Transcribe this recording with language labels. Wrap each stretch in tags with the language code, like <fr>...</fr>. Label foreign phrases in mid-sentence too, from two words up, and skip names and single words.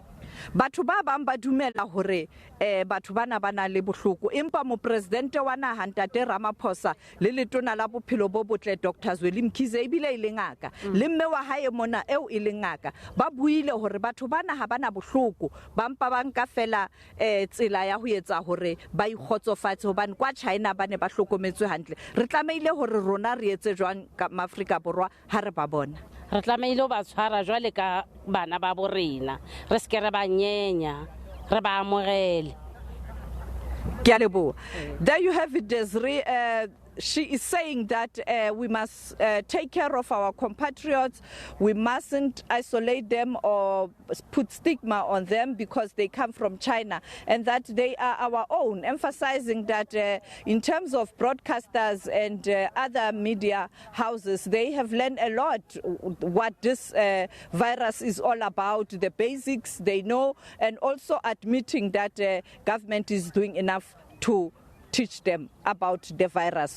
<st>batho ba bang ba dumela hore batho bana bana le bohloko empa mo president wa naha Ntate Ramaphosa le letona la bophelo bo botle Dr Zweli Mkhize ebile ile ngaka le mme wa hae mona eo ile ngaka ba buile hore batho bana ha bana bohloko ba mpa ba nka fela tsela ya ho etsa hore ba ikgotsofatse hobane kwa China bane ba hlokometswe hantle re tlameile hore rona re etse jwang ka Afrika borwa ha re ba bona re tlameile ba tshwara jwale ka bana ba borena re se ke re ba nyenya re ba amogele</st> <en>There you have it, Desiree. She is saying that we must take care of our compatriots. We mustn't isolate them or put stigma on them because they come from China and that they are our own, emphasizing that in terms of broadcasters and other media houses, they have learned a lot what this virus is all about, the basics they know, and also admitting that government is doing enough to teach them about the virus.</en>